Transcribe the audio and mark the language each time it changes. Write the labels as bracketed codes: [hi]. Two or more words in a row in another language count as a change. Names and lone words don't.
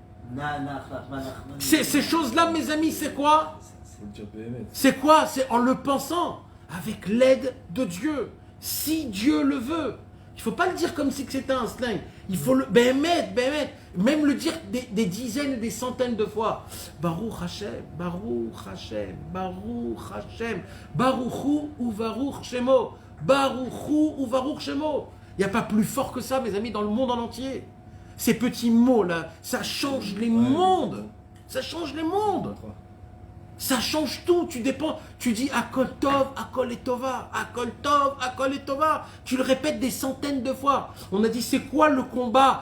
[fr] Ces choses-là, mes amis, c'est quoi? C'est quoi? C'est en le pensant, avec l'aide de Dieu. Si Dieu le veut. Il ne faut pas le dire comme si c'était un slang. Il faut le même le dire des dizaines et des centaines de fois. [he] ברוך השם, ברוך השם, ברוך השם, ברוך הוא וברוך שמו, ברוך הוא וברוך שמו. [fr] Il n'y a pas plus fort que ça, mes amis, dans le monde en entier. Ces petits mots-là, ça change les mondes. Ça change les mondes. Ça change tout, tu dépends, tu dis [he] הכל טוב, הכל לטובה, הכל טוב, הכל לטובה. [fr] Tu le répètes des centaines de fois. On a dit c'est quoi le combat?